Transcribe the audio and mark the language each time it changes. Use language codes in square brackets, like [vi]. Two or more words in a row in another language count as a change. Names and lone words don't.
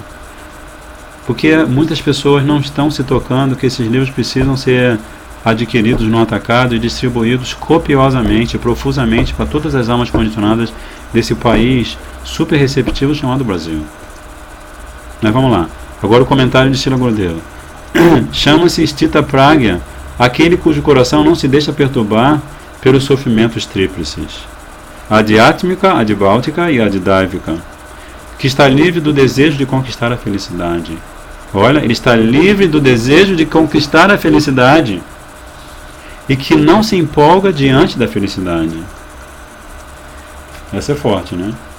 [pt] Porque muitas pessoas não estão se tocando que esses livros precisam ser adquiridos no atacado e distribuídos copiosamente, profusamente para todas as almas condicionadas desse país super receptivo chamado Brasil. Mas vamos lá. Agora o comentário de Srila Gurudeva. Chama-se [sa] स्थित प्रज्ञ, [pt] aquele cujo coração não se deixa perturbar pelos sofrimentos tríplices, [sa] आध्यात्मिक, आधिभौतिक [pt] e adidávika, que está livre do desejo de conquistar a felicidade. Olha, ele está livre do desejo de conquistar a felicidade e que não se empolga diante da felicidade. Essa é forte, né?